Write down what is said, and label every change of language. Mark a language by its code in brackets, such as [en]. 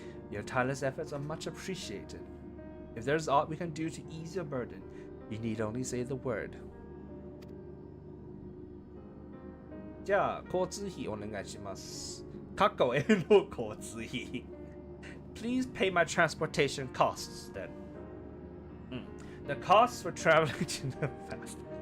[en] Your tireless efforts are much appreciated. If there is aught we can do to ease your burden, you need only say the word. [ja] じゃあ、交通費お願いします。過去への交通費。 [en] Please pay my transportation costs then. The costs for traveling to the past.